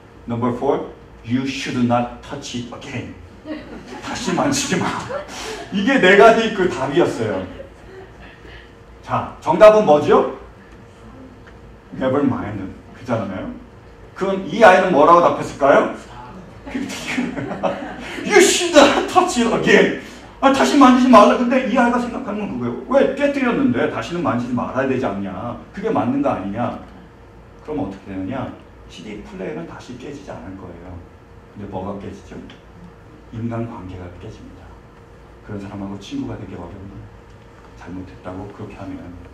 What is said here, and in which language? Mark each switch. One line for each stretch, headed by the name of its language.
English: Number 4, you should not touch it again.
Korean: 다시 만지지 마. 이게 네 가지 그 답이었어요. 자, 정답은 뭐죠?
English: Never mind.
Korean: 그잖아요. 그럼 이 아이는 뭐라고 답했을까요?
English: You should not touch it again.
Korean: 다시 만지지 말라. 근데 이 아이가 생각하는 건 그거예요. 왜 깨뜨렸는데 다시는 만지지 말아야 되지 않냐. 그게 맞는 거 아니냐. 그럼 어떻게 되느냐. CD 플레이어는 다시 깨지지 않을 거예요. 근데 뭐가 깨지죠? 인간관계가 깨집니다. 그런 사람하고 친구가 되기 어려운 잘못했다고 그렇게 하면.